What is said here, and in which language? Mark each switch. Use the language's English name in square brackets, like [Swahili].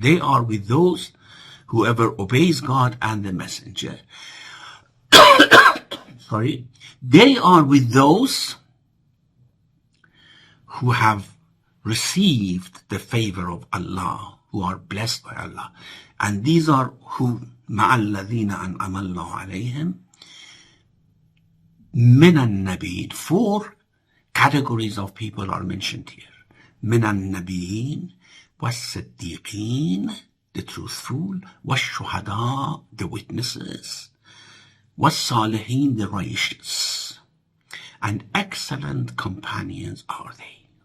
[English] They are with those, whoever obeys God and the Messenger. Sorry. They are with those who have received the favor of Allah, who are blessed by Allah. And these are who [Arabic] مَعَ الَّذِينَ أَنْعَمَ اللَّهُ عَلَيْهِمْ مِنَ النَّبِيِّينَ. [English] 4 categories of people are mentioned here. [Arabic] مِنَ النَّبِيِّينَ وَالصِّدِّيقِينَ, [English] the truthful, والشهداء, the witnesses, والصالحين, the righteous, and excellent companions are they.